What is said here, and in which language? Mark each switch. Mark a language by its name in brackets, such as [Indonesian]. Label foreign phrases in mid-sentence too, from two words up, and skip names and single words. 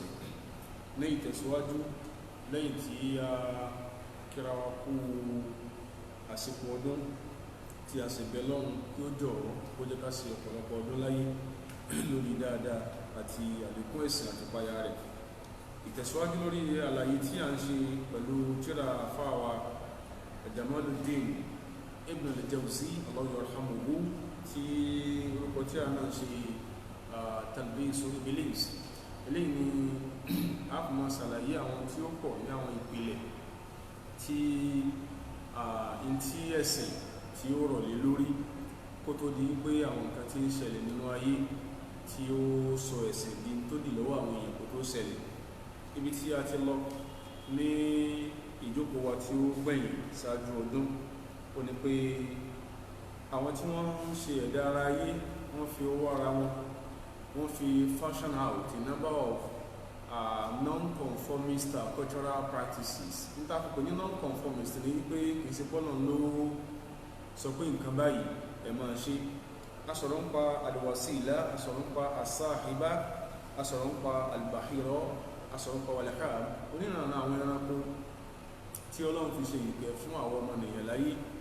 [Yoruba] Ní ìtẹ̀síwájú lẹ́yìn tí a kíra wa kú àsìkò ọdún tí a sì bẹ lọ́run kí ó jọ̀ọ́ kó jẹ́ ká ṣe ọ̀pọ̀lọpọ̀ ọdún láyé lórí dáadáa àti àlékún ẹ̀sìn àti ìpayà rẹ̀. Ìtẹ̀síwájú lórí àlàyé tí a ń ṣe pẹ̀lú tírà àfáàwà Jamaluddin Ibn al-Jawzi [Arabic] الله يرحمه, [Yoruba] tí orúkọ tí a náà ṣe Talbis Iblis. Eléyìí ni a kò máa ṣàlàyé àwọn tí ó pọ̀ ní àwọn ìpìlẹ̀ tí ẹ̀sìn tí ó rọ̀ lé lórí kó tó di pé àwọn nǹkan tí ń ṣẹlẹ̀ nínú ayé tí ó sọ ẹ̀sìn di tó dì lọ́wọ́ àwọn èèyàn kó tó ṣẹlẹ̀. Ibi tí a ti lọ ní ìjókòó wa tí ó gbẹ̀yìn ṣáájú ọdún ó ní pé àwọn tí wọ́n ń ṣe ẹ̀dá ara ayé wọ́n fi owó ara wọn, wọ́n fi [English] fashion out a number of non-conformist cultural practices. [Yoruba] Níta kò ní non-conformist ní pé kì í ṣe pọ́nà ló sọ pé nǹkan báyìí ẹ máa ṣe. A sọ̀rọ̀ ń pa alwasila, a sọ̀rọ̀ ń pa asáhibá, a sọ̀rọ̀ ń pa albahiro, a sọ̀rọ̀ ń pa walahab, onírànà àwọn ẹranko tí Ọlọ́run fi ṣe ìkẹ́ fún àwọn ọmọnìyàn láyé.